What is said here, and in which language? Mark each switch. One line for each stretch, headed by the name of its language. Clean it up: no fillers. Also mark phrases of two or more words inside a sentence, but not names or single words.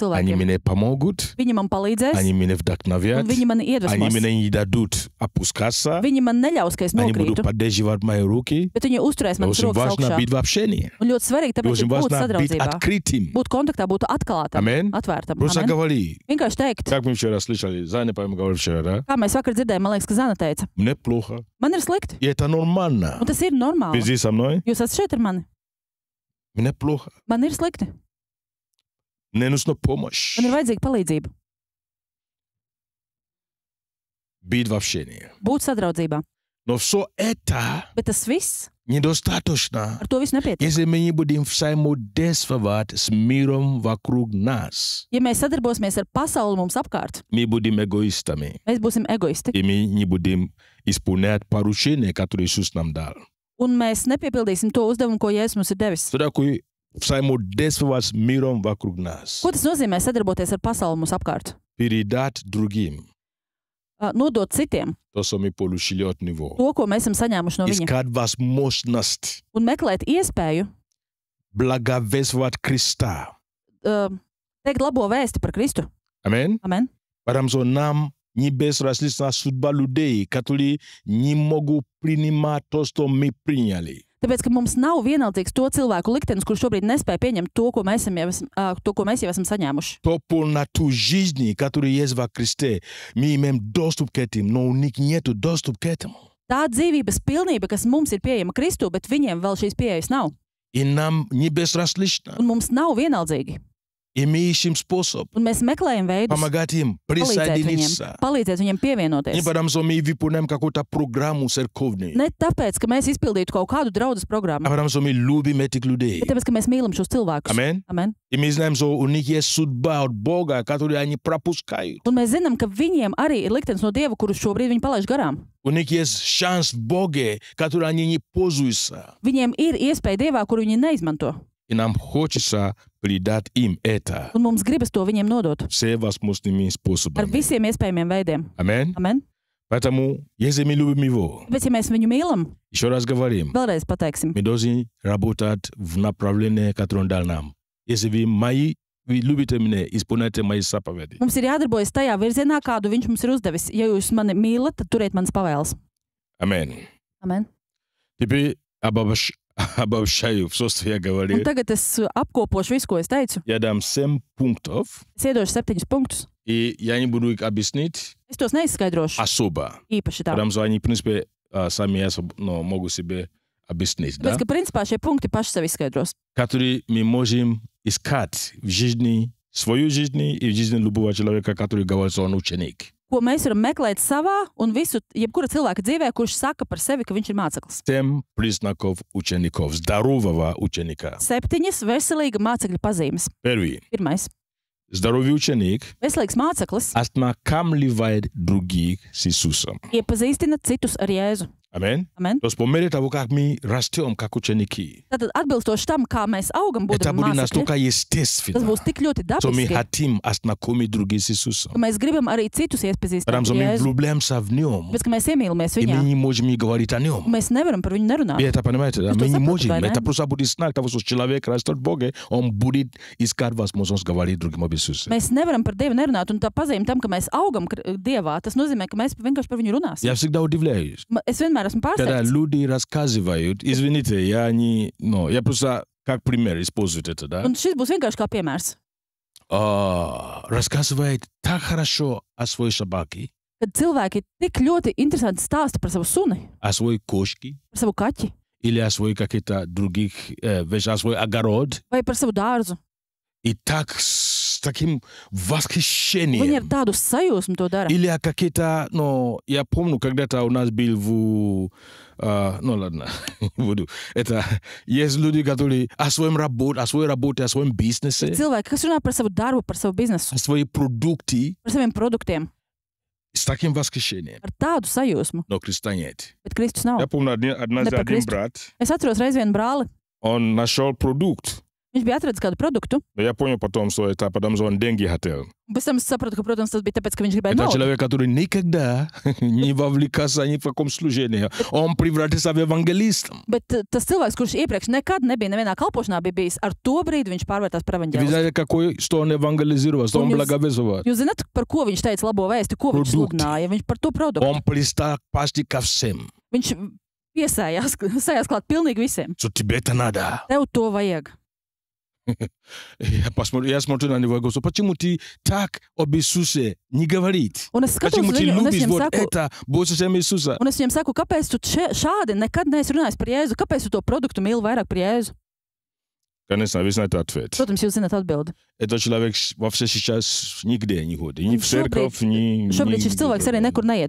Russian: они
Latvian: cilvēkiem,
Russian: мне помогут,
Latvian: viņi man palīdzēs,
Russian: они меня
Latvian: un
Russian: вдохновят,
Latvian: viņi man
Russian: они
Latvian: iedvesmos.
Russian: мне не дадут опускаться,
Latvian: Viņi man neļaus, ka es
Russian: они будут
Latvian: nokrītu,
Russian: поддерживать мои руки.
Latvian: bet viņi uzturēs manas
Russian: Очень
Latvian: rokas
Russian: важно
Latvian: augšā.
Russian: быть в общении.
Latvian: Un ļoti svarīgi, tāpēc
Russian: Очень
Latvian: ir būt
Russian: важно быть
Latvian: sadraudzībā,
Russian: открытым.
Latvian: būt kontaktā, būt atklātam, Amen. atvērtam.
Russian: Просто
Latvian: Amen.
Russian: говори.
Latvian: Vienkārši teikt,
Russian: Как мы вчера слышали, Заня, по-моему, говорил вчера, да?
Latvian: kā mēs vakar dzirdējām, man liekas, ka Zana teica,
Russian: Мне плохо.
Latvian: man ir slikti,
Russian: И это нормально.
Latvian: un tas ir
Russian: Ты
Latvian: normāli.
Russian: здесь со мной?
Latvian: Jūs esat šeit ar mani,
Russian: Мне плохо.
Latvian: man ir slikti,
Russian: Мне нужна помощь.
Latvian: man ir vajadzīga palīdzība,
Russian: Быть в общении.
Latvian: būt sadraudzībā.
Russian: Но все это
Latvian: Bet tas viss,
Russian: недостаточно,
Latvian: ar to viss nepietiek.
Russian: если мы не будем взаимодействовать с миром вокруг нас.
Latvian: Ja mēs sadarbosimies ar pasauli mums apkārt,
Russian: Мы будем эгоистами.
Latvian: mēs būsim egoisti,
Russian: И мы не будем исполнять поручения, которые Иисус нам дал.
Latvian: un mēs nepiepildīsim to uzdevumu, ko Jēzus mums ir devis.
Russian: Что такое взаимодействовать с миром вокруг нас?
Latvian: Ko tas nozīmē sadarboties ar pasauli mums apkārt?
Russian: Передать другим
Latvian: Nodot citiem
Russian: то, что мы получили от Него.
Latvian: to, ko mēs esam saņēmuši no viņa,
Russian: Искать возможность
Latvian: un meklēt iespēju
Russian: благовествовать Христа.
Latvian: teikt labo vēsti par Kristu.
Russian: Аминь.
Latvian: Amen.
Russian: Потому что нам не безразлична судьба людей, которые не могут принимать то, что мы приняли.
Latvian: Tāpēc, ka mums nav vienaldzīgs to cilvēku liktenis, kurš šobrīd nespēja pieņemt to, ko mēs jau esam saņēmuši.
Russian: То полноту жизни, которая есть во Христе, мы имеем доступ к этим, но у них нет доступ к этому.
Latvian: Tā dzīvības pilnība, kas mums ir pieejama Kristū, bet viņiem vēl šīs pieejas nav.
Russian: И нам не безразлично.
Latvian: Un mums nav vienaldzīgi.
Russian: И мы ищем способ
Latvian: Un mēs meklējam veidus,
Russian: помогать им присоединиться.
Latvian: palīdzēt viņiem
Russian: Не
Latvian: pievienoties.
Russian: потому что мы выполняем какую-то программу церковную,
Latvian: Ne tāpēc, ka mēs izpildītu kaut kādu draudzes
Russian: а
Latvian: programmu,
Russian: потому что мы любим этих людей.
Latvian: bet tāpēc, ka mēs mīlam šos cilvēkus. Amen. Amen.
Russian: И мы знаем, что у них есть судьба от Бога, которую они пропускают.
Latvian: Un mēs zinām, ka viņiem arī ir liktenis no Dieva, kurus šobrīd viņi palaiž garām.
Russian: У них есть шанс в Боге, который они не пользуются.
Latvian: Viņiem ir iespēja Dievā, kuru viņi neizmanto.
Russian: И нам хочется придать им это
Latvian: Un mums gribas to viņiem nodot
Russian: все возможными
Latvian: ar
Russian: способами.
Latvian: visiem iespējamiem veidiem.
Russian: Аминь.
Latvian: Amen.
Russian: Поэтому, если мы любим Его,
Latvian: Bet, ja mēs viņu mīlam,
Russian: еще раз говорим,
Latvian: vēlreiz pateiksim,
Russian: мы должны работать в направлении, которое Он дал нам. Если вы любите меня, исполняйте мои заповеди.
Latvian: mums ir jādarbojas tajā virzienā, kādu viņš mums ir uzdevis. Ja jūs mani mīlat, tad turiet manas pavēles.
Russian: Аминь.
Latvian: Amen.
Russian: Теперь обобщаю все, что я
Latvian: Un
Russian: говорил.
Latvian: tagad es apkopošu visu, ko es teicu.
Russian: Я дам 7 пунктов,
Latvian: Es iedošu 7 punktus.
Russian: и я не буду их объяснить
Latvian: Es tos neizskaidrošu
Russian: особо.
Latvian: īpaši tā.
Russian: Потому что они, в принципе, сами могут себе объяснить, да?
Latvian: Tāpēc, ka principā šie punkti paši sev izskaidros.
Russian: Которые мы можем искать в жизни, свою жизнь и в жизни любого человека, который говорит, что он ученик.
Latvian: Ko mēs varam meklēt savā un visu, jebkura cilvēka dzīvē, kurš saka par sevi, ka viņš ir māceklis.
Russian: 7 признаков учеников, здорового ученика.
Latvian: 7 veselīga mācekļa pazīmes.
Russian: Первый.
Latvian: Pirmais.
Russian: Здоровый ученик
Latvian: Veselīgs māceklis
Russian: ознакомливает других с Иисусом.
Latvian: iepazīstina citus ar Jēzu.
Russian: Аминь.
Latvian: Amen.
Russian: То есть по мере того, как мы растем, как ученики,
Latvian: Tātad atbilstoši tam, kā mēs augam,
Russian: это
Latvian: būdami
Russian: будет
Latvian: mācekļi,
Russian: настолько
Latvian: tas
Russian: естественно,
Latvian: būs tik ļoti
Russian: что мы
Latvian: dabiski,
Russian: хотим ознакомить других с Иисусом.
Latvian: ka mēs gribam arī citus iepazīstināt
Russian: Потому
Latvian: ar
Russian: что мы
Latvian: Jēzu.
Russian: влюбляемся в Нем,
Latvian: Tāpēc, ka mēs iemīlamies
Russian: и мы
Latvian: viņā,
Russian: не можем не говорить о Нем.
Latvian: un mēs nevaram par viņu
Russian: И
Latvian: nerunāt.
Russian: это, понимаете, да? Вы Мы что, не запутали, можем. да? Это просто будет знак того, что человек растет в Боге, он будет искать возможность говорить другим об Иисусе.
Latvian: Mēs nevaram par Dievu nerunāt, un tā pazīme tam, ka mēs augam Dievā, tas nozīmē, ka mēs vienkārši par viņu runāsim.
Russian: Я всегда удивляюсь,
Latvian: Es vienmēr esmu
Russian: когда
Latvian: pārsteigts.
Russian: люди рассказывают, извините, я просто как пример использую это, да?
Latvian: Un šis būs vienkārši kā piemērs.
Russian: Рассказывает так хорошо о своей собаке,
Latvian: Kad cilvēki tik ļoti interesanti stāsta par savu suni,
Russian: о своей кошке,
Latvian: par savu kaķi
Russian: или о своих каких-то других вещах, о свой огород,
Latvian: vai par savu dārzu.
Russian: и так с таким восхищением.
Latvian: Viņi ar tādu sajūsmu to dara.
Russian: Или какие-то, я помню, когда-то у нас был ладно, буду. Это есть люди, которые о своей работе, о своем бизнесе,
Latvian: Cilvēki, kas runā par savu darbu, par savu biznesu,
Russian: о свои продукты
Latvian: par saviem produktiem,
Russian: с таким восхищением.
Latvian: ar tādu sajūsmu,
Russian: Но Христа нет.
Latvian: bet Kristus nav.
Russian: Я помню, однажды
Latvian: par
Russian: один
Latvian: Kristu.
Russian: брат,
Latvian: Es atceros reiz vienu brāli.
Russian: он нашел продукт.
Latvian: Viņš bija atradis kādu produktu,
Russian: Но я понял потом, что это потому, что он деньги хотел.
Latvian: un pēc tam es sapratu, ka, protams, tas bija tāpēc, ka viņš gribēja
Russian: Это
Latvian: naudu.
Russian: человек, который никогда не вовлекался ни в каком служении. Он превратился в евангелиста.
Latvian: Bet tas cilvēks, kurš iepriekš nekad nebija nevienā kalpošanā, bija bijis, ar to brīdi viņš pārvērtās par
Russian: Вы
Latvian: evaņģēlistu.
Russian: знаете, что он евангелизировал, что он Он благовествовал?
Latvian: Jūs zināt, par ko viņš teica labo vēsti, ko viņš Produkti. sludināja? Viņš par to produktu.
Russian: Он пристал почти ко всем.
Latvian: Viņš sējās klāt pilnīgi visiem.
Russian: Что тебе это надо?
Latvian: Tev to vajag.
Russian: Я смотрю на него и говорю, почему ты так об Иисусе не говорит?
Latvian: Un es skatos
Russian: Почему
Latvian: uz
Russian: ты
Latvian: viņu, un es
Russian: любишь
Latvian: viņam
Russian: вот
Latvian: saku,
Russian: это больше, чем Иисуса?
Latvian: un es viņam saku, kāpēc tu šādi nekad neesi runājis par Jēzu? Kāpēc tu to produktu mīli vairāk par Jēzu?
Russian: Конечно, вы знаете ответ.
Latvian: Protams, jūs zināt atbildi.
Russian: Этот человек вообще сейчас нигде не ходит. Ни в церковь, ни...
Latvian: Šobrīd šis cilvēks arī nekur neiet.